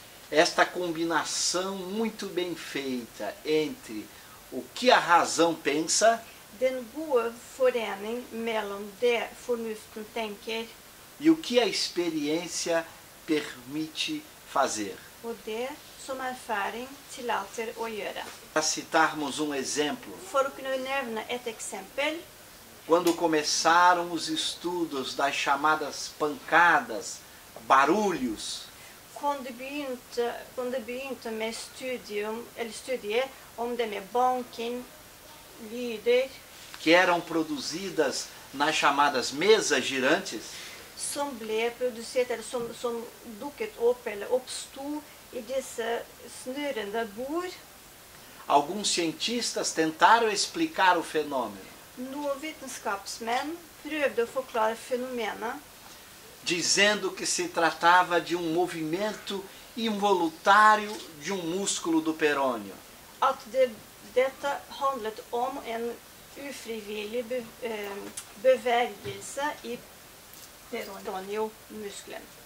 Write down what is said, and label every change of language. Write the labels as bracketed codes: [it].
[pt] Esta combinação muito bem feita entre o que a razão pensa [no] Den gode forening mellom det fornuften tenker [pt] e o que a experiência permite fazer. [no] og det som erfaring tillater å gjøre. [pt] Para citarmos um exemplo, [no] For å kunne nevne et eksempel, [pt] quando começaram os estudos das chamadas pancadas, barulhos, [no] Quando det begynte med studiet om det med banking, lyder, [pt] que eram produzidas nas chamadas mesas girantes, [no] som ble produsert, eller som dukket opp eller oppsto i disse snurrende bord. [pt] alguns cientistas tentaram explicar o fenômeno, [no] Noen vitenskapsmenn prøvde å forklare fenomenet, [pt] dizendo que se tratava de um movimento involuntário de um músculo do perônio. [no] at dette handlet om en ufrivillig bevegelse i peroniomuskelen.